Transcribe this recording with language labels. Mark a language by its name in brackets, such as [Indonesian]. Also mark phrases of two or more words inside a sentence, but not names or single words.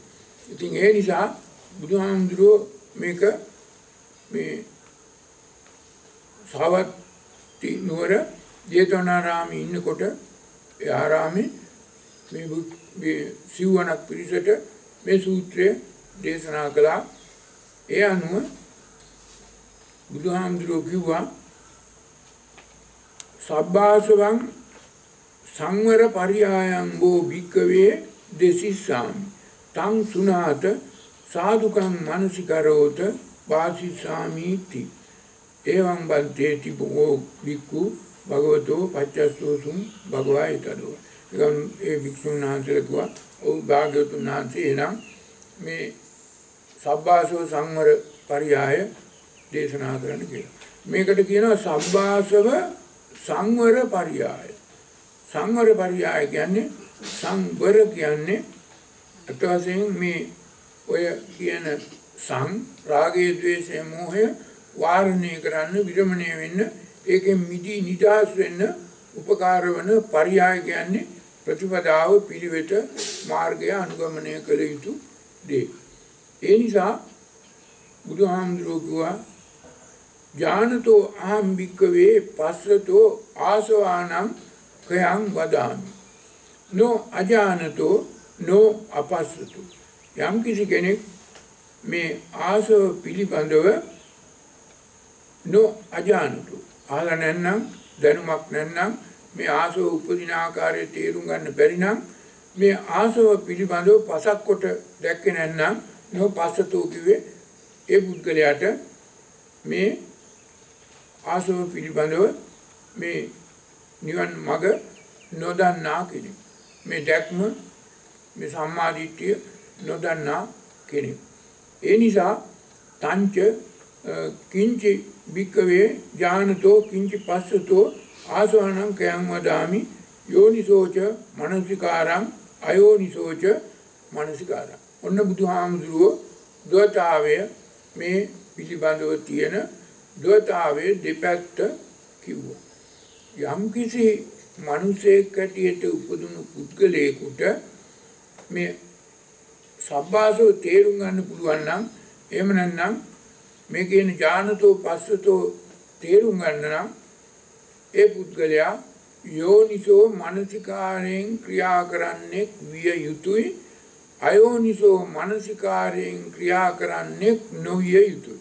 [Sinhala] ඉතින් ඒ නිසා බුදුහාමුදුරුවෝ මේක මේ සාවත්ති නුවර ජේතවනාරාමේ ඉන්නකොට ඒ ආරාමේ මේ සිව්වනක් පිරිසට මේ සූත්‍රය දේශනා කළා. ඒ අනුව බුදුහාමුදුරුවෝ කිව්වා [Pali] සබ්බාසවං සංවර පරියායං වූ භික්කවේ දේසිස්සාමි තං සුනාත සාදුකං මනසිකරෝත වාසිස්සාමීති එවං බන්තේති බෝ භික්ඛු භගවතෝ පච්චස්සෝසුං භගවායතදෝ. [Sinhala] ඒ භික්ෂුන් වහන්සේලා කිව්වා ඔව් භාග්‍යවතුන් වහන්සේ නම් මේ සබ්බාසව සංවර පරියාය දේශනා කරන්න කියලා. මේකට කියනවා සබ්බාසව සංවර පරියාය. සංවර පරියාය කියන්නේ සංවර කියන්නේ අත වශයෙන් මේ ඔය කියන රාගය ද්වේෂය මෝහය වාරණය කරන්න විරමණය වෙන්න ඒකෙන් මිදී නිදහස් වෙන්න උපකාර වන පරියාය කියන්නේ ප්‍රතිපදාව පිළිවෙත මාර්ගය අනුගමනය කළ යුතු දේ. ඒ නිසා බුදුහාමුදුරුවෝ කිව්වා [Pali] ඥානතෝ අහං භික්ඛවේ පස්සතෝ ආසවානං කයං වදාමි නෝ අජානතෝ නෝ අපස්සතෝ. [Sinhala] යම් කිසි කෙනෙක් මේ ආසව පිළිබඳව [Pali] නෝ අජානතෝ [Sinhala] ආලා නැත්නම් දැනුමක් නැත්නම් මේ ආසව උපදින ආකාරය තේරුම් ගන්න බැරි නම් මේ ආසව පිළිබඳව පසක් කොට දැක්කේ නැත්නම් [Pali] නෝ පස්සතෝ [Sinhala] කිව්වේ ඒ පුද්ගලයාට මේ ආසව පිළිබඳව මේ නිවන් මඟ නොදන්නා කෙනෙක්. මේ දැක්ම මේ සම්මාදිට්ඨිය නොදන්නා කෙනෙක්. ඒ නිසා [Pali] තංච කිංචි භික්ඛවේ ඥානතෝ කිංචි පස්සතෝ ආසවණං කයං වදාමි යෝනිසෝච මනසිකාරං අයෝනිසෝච මනසිකාරං. [Sinhala] ඔන්න බුදුහාමුදුරුවෝ ද්වතාවය මේ පිළිබඳව තියෙන ද්වතාවයේ දෙපැත්ත කිව්වා. යම් කිසි මිනිසෙක් හැටියට උපදුණු පුද්ගලයෙකුට මේ සබ්බාසව තේරුම් ගන්න පුළුවන් නම් එහෙම නැත්නම් මේ කියන ඥානතෝ පස්සතෝ තේරුම් ගන්න නම් ඒ පුද්ගලයා යෝනිසෝ මනසිකාරයෙන් ක්‍රියා කරන්නේ විය යුතුයි අයෝනිසෝ මනසිකාරයෙන් ක්‍රියා කරන්නේ නොවිය යුතුයි.